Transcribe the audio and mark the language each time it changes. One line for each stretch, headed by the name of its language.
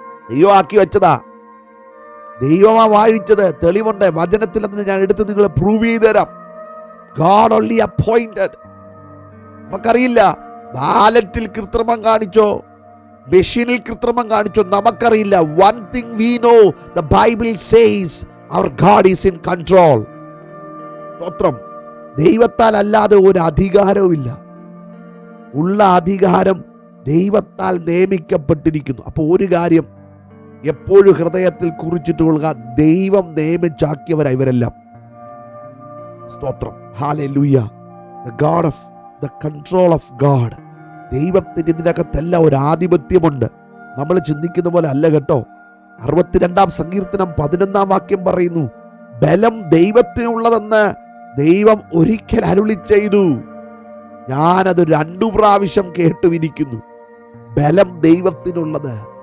Malayalam: ദൈവം ആക്കി വെച്ചതാ, ദൈവമാ വാഴിച്ചത്. തെളിവുണ്ട് വചനത്തിൽ, അതിന് ഞാൻ എടുത്ത് നിങ്ങളെ പ്രൂവ് ചെയ്തു തരാം.
English: God only appointed.
Malayalam: നമുക്കറിയില്ല ബാലറ്റിൽ കൃത്രിമം കാണിച്ചോ, മെഷീനിൽ കൃത്രിമം കാണിച്ചോ, നമുക്കറിയില്ല.
English: One thing we know, the Bible says our God is in control.
Malayalam: സ്തോത്രം. ദൈവത്താൽ അല്ലാതെ ഒരു അധികാരവും ഇല്ല. ഉള്ള അധികാരം ദൈവത്താൽ നിയമിക്കപ്പെട്ടിരിക്കുന്നു. അപ്പോൾ ഒരു കാര്യം എപ്പോഴും ഹൃദയത്തിൽ കുറിച്ചിട്ട് കൊള്ളുക, ദൈവം നിയമിച്ചാക്കിയവരാ ഇവരെല്ലാം. സ്തോത്രം. Hallelujah.
English: The God of the control of God.
Malayalam: ദൈവത്തിന് ഇതിനകത്തെല്ലാം ഒരു ആധിപത്യമുണ്ട്. നമ്മൾ ചിന്തിക്കുന്ന പോലെ അല്ല കേട്ടോ. 62 സങ്കീർത്തനം 11 വാക്യം പറയുന്നു, ബലം ദൈവത്തിനുള്ളതെന്ന് ദൈവം ഒരിക്കൽ അരുളി ചെയ്തു. ഞാനത് 2 പ്രാവശ്യം കേട്ടുമിരിക്കുന്നു. ബലം ദൈവത്തിനുള്ളത്.